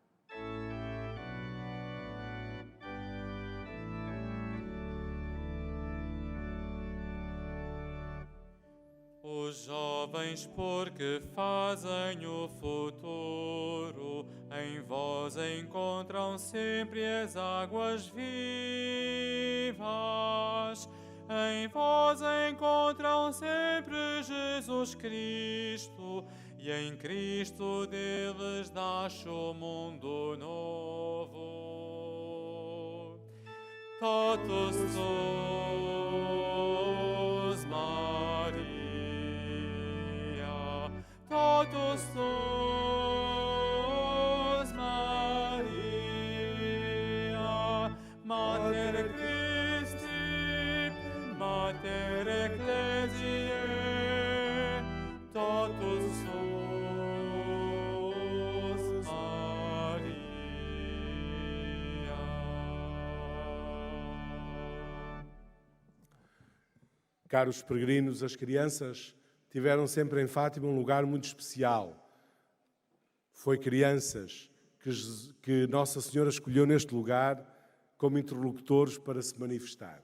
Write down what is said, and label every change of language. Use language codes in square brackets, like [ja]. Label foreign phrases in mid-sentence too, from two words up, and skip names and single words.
[pt] Os jovens, porque fazem o futuro, em vós encontram sempre as águas vivas. Em vós encontram sempre Jesus Cristo, e em Cristo deles nasce o mundo novo. [la] Totus tus, Maria, totus tus, Maria, Mater Christi, Mater Ecclesiae, totus tus, Maria. [pt] Caros peregrinos, as crianças tiveram sempre em Fátima um lugar muito especial. Foi crianças que Nossa Senhora escolheu neste lugar como interlocutores para se manifestar.